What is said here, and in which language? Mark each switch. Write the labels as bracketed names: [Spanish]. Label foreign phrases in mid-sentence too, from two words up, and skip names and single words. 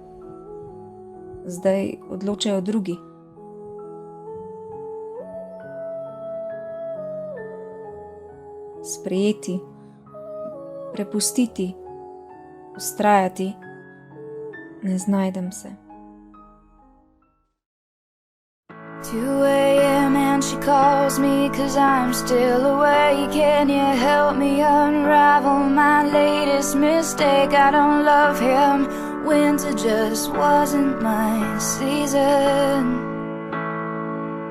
[Slovenian] Zdaj odločajo drugi. Sprejeti, prepustiti, vztrajati, ne znajdem se. [English] 2 a.m. and she calls me 'cause I'm still awake. Can you help me unravel my latest mistake? I don't love him, winter just wasn't my season.